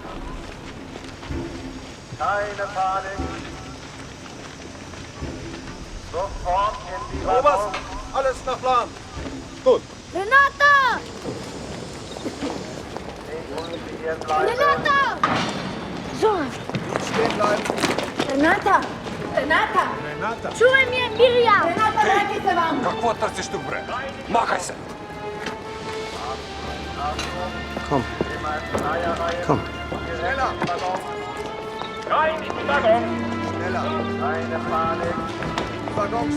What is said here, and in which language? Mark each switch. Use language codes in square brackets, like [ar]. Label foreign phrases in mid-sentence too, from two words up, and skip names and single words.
[de] Keine Panik. Sofort in die Waggons. Alles nach Plan. Gut. Renata! Nicht stehen bleiben. Renata! Zoran! Nicht stehen bleiben. Renata! [mk] Рената! Чувај ми, Мирија! Рената, враќај се вам! [bg] Какво търсиш тук, бре? Махай се! [de] Komm. Komm. Schneller. Rein in die Waggon! Schneller. Keine Panik. Die Waggons.